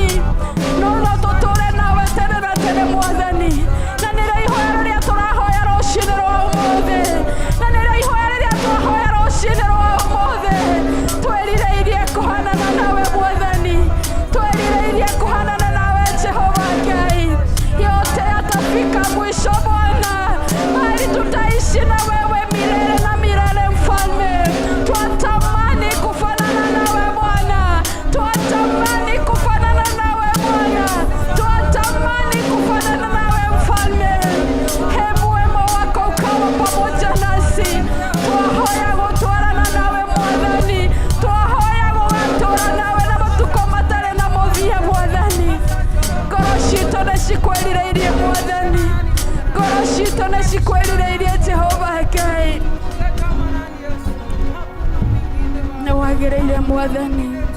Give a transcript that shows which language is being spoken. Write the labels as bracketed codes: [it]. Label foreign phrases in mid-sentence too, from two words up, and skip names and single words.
[ki] no tũtũre nawe tene na tene mwathani na nĩrĩo ihoya rĩrĩa tũrahoya rũcinĩ rwa ũmũthĩ na nĩrĩo ihoya rĩrĩa tũrahoya rũcinĩ rwa ũmũthĩ twĩrirĩirie kũhanana nawe mwathani twĩrirĩirie kũhanana nawe Jehova Ngai [sw] yote yatafika mwisho Bwana bali tutaishi na wewe milele na milele mfalme twatamani kufanana nawe Bwana twatamani kufanana nawe Bwana twatamani kufanana nawe mfalme hebu wema wako ukawa pamoja nasi [ki] twahoya gũtwarana nawe mwathani twahoya gũgatũra nawe na matukũ matarĩ na mũthia mwathani ngoro citũ nĩ cikwĩrirĩirie mwathani ngoro citũ nĩ cikwĩrirĩirie Jehova Ngai nĩ wagereire mwathani